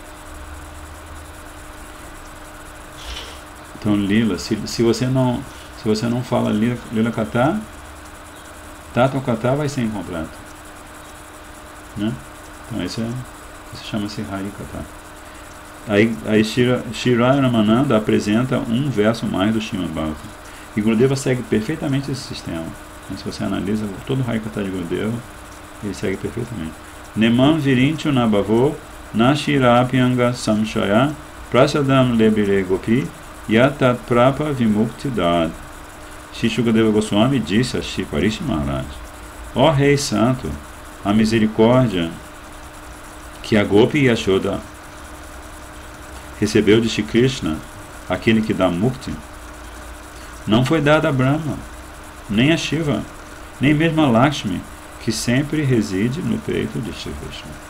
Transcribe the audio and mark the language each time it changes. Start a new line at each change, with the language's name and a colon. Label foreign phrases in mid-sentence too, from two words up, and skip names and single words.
Portuguese: Então, Lila, se você não fala
Sanskrit: Lila Katha, Tattva Katha
Portuguese: vai ser incompleto. né? Então esse chama-se Harikatha. Aí Sri Ramananda apresenta um verso mais do Srimad Bhagavatam. E Gurudeva segue perfeitamente esse sistema. Então, se você analisa todo o Harikatha de Gurudeva, ele segue perfeitamente.
Sanskrit: Nemam virinchu nabhavo nashirapyanga samshaya prasadam lebire gopi yatat prapa vimuktidad.
Portuguese: Shri Shukadeva Goswami disse a Shri Parishi Maharaj: ó Rei Santo, a misericórdia que a Gopi Yashoda recebeu de Shri Krishna, aquele que dá mukti, não foi dada a Brahma, nem a Shiva, nem mesmo a Lakshmi, que sempre reside no peito de Shri Krishna.